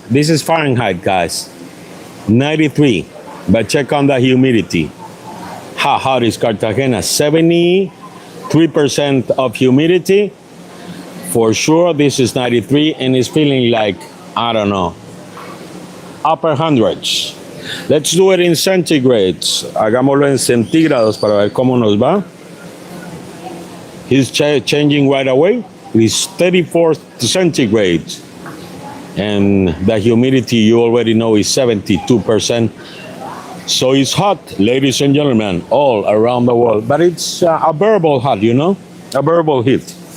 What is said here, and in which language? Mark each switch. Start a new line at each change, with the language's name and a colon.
English: This is Fahrenheit, guys. 93. But check on the humidity. How hot is Cartagena? 73% of humidity. For sure, this is 93 and it's feeling like, I don't know, upper hundreds. Let's do it in centigrades.
Spanish: Hagámoslo en centígrados para ver cómo nos va.
English: He's changing right away. It's 34 centigrade. And the humidity, you already know, is 72%. So it's hot, ladies and gentlemen, all around the world. But it's a bearable hot, you know? A bearable heat.